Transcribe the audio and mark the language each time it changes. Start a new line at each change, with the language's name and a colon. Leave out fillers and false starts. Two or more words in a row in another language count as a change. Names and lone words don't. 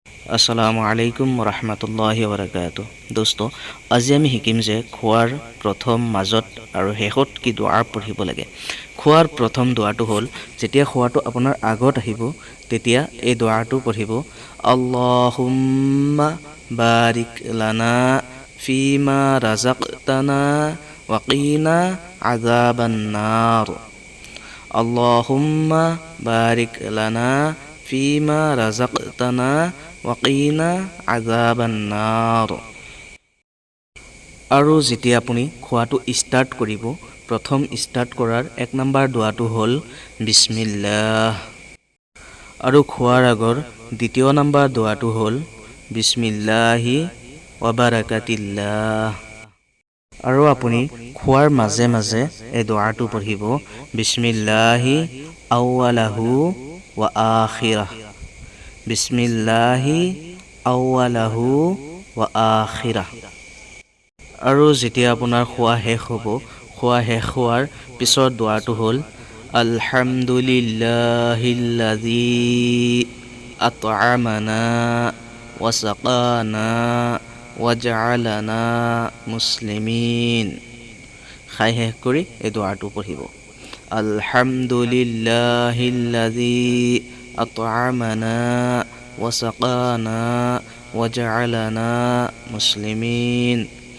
Arabic: السلام عليكم رحمة الله بركاته.
Assamese: দোস্ত, আজি আমি শিকিম যে খোৱাৰ প্ৰথম, মাজত আৰু শেষত কি দুৱাৰ পঢ়িব লাগে। খোৱাৰ প্ৰথম দুৱাটো হ'ল, যেতিয়া খোৱাটো আপোনাৰ আগত আহিব তেতিয়া এই দুৱাটো পঢ়িব,
Arabic: اللهم بارك لنا فيما رزقتنا وقنا عذاب النار. اللهم بارك لنا فيما رزقتنا وقنا عذاب النار.
Assamese: আৰু যেতিয়া আপুনি খোৱাটো ষ্টাৰ্ট কৰিব, প্ৰথম ষ্টাৰ্ট কৰাৰ 1 নম্বৰ দুৱাটো হ'ল বিছমিল্লাহ। আৰু খোৱাৰ আগৰ 2য় নম্বৰ দুৱাটো হ'ল
Arabic: بسم الله وبركة الله.
Assamese: আৰু আপুনি খোৱাৰ মাজে মাজে এই দুৱাটো পঢ়িব,
Arabic: بسم الله أوله وآخره. بسم الله أوله وآخره.
Assamese: আৰু যেতিয়া আপোনাৰ খোৱা শেষ হ'ব, খোৱা শেষ হোৱাৰ পিছৰ দুৱাটো হ'ল,
Arabic: الحمد لله الذي أطعمنا وسقانا وجعلنا مسلمين.
Assamese: খাই শেষ কৰি এই দুৱাটো পঢ়িব,
Arabic: الحمد لله الذي أطعمنا وسقانا وجعلنا مسلمين.